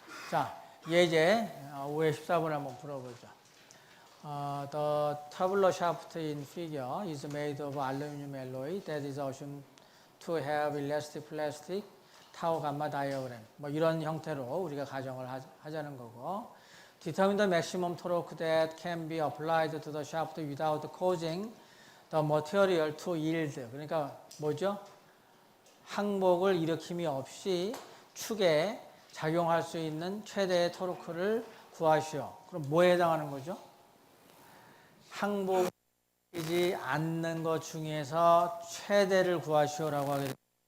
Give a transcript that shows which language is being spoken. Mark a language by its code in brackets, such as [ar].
[ko] 자, 예제 5회 14번 한번 풀어보죠. [en] The tubular shaft in figure is made of aluminum alloy that is assumed to have elastic plastic tau gamma diagram. [ko] 뭐 이런 형태로 우리가 가정을 하자는 거고. [en] Determine the maximum torque that can be applied to the shaft without causing the material to yield. [ko] 그러니까 뭐죠? 항복을 일으킴이 없이 축에 작용할 수 있는 최대의 토르크를 구하시오. 그럼 뭐에 해당하는 거죠? 항복이지 않는 것 중에서 최대를 구하시오라고 하게 됩니다.